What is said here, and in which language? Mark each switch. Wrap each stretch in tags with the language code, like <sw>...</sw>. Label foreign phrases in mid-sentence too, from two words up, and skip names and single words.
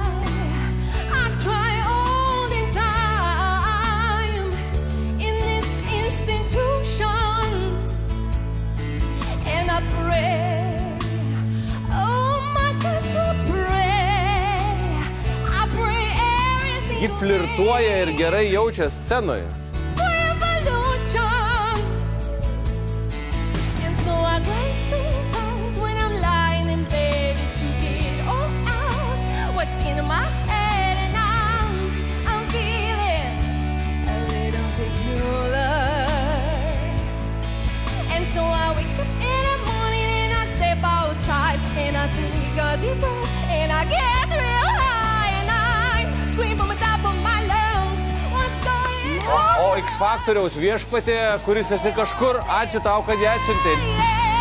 <en>I try all the time in this institution, and I pray, oh my God, to pray. I pray every</en> <lt>Ji</lt> <en>single</en> <lt>flirtuoja ir gerai jaučia scenoje.</lt> <en>for evolution. And so I cry sometimes when I'm lying in bed just to get all out what's in my head, and I'm feeling a little peculiar. And so I wake up in the morning and I step outside and I take a deep breath and I get real high and I scream from the top of my lungs, what's going on?</en> <lt>O X Faktoriaus viešpatė, kuris esi kažkur, ačiū tau, kad ją atsiuntei.</lt>